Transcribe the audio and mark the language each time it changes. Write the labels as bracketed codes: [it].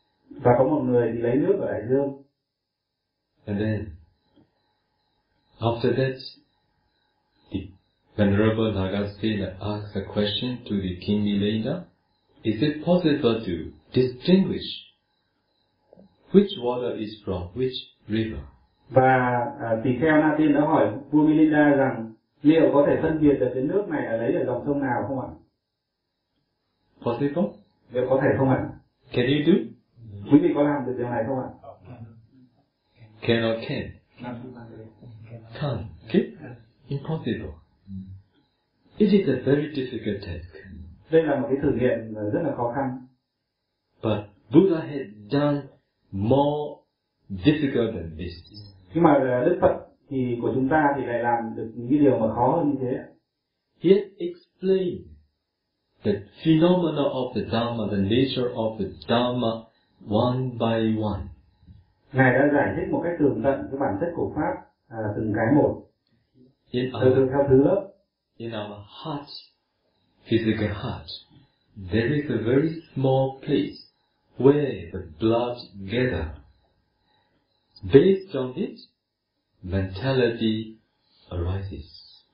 [vi] Và có một người thì lấy nước ở đại dương. [en] And then after that, the Venerable Nagasena asks a question to the King Nilayana. Is it possible to distinguish which water is from which river? [vi] Và tỳ kheo Na Tiên đã hỏi vua Milinda rằng liệu có thể phân biệt được cái nước này ở lấy ở dòng sông nào không ạ? [en] Possible? [vi] Liệu có thể không ạ? [en] Can you do? [vi] Quý vị có làm được điều này không ạ? [en] Can or can? Can't. Okay? Impossible. It is a very difficult task. [vi] Đây là một cái thử nghiệm rất là khó khăn. [en] But Buddha had done more difficult than this. [vi] Nhưng mà Đức Phật thì của chúng ta thì lại làm được những cái điều mà khó hơn như thế. [en] He explained the phenomena of the Dharma, the nature of the Dharma one by one. [vi] Ngài đã giải thích một cách tường tận cái bản chất của pháp từng cái một. [en] In our heart, physical heart, there is a very small place where the blood gather. Based on it, mentality arises.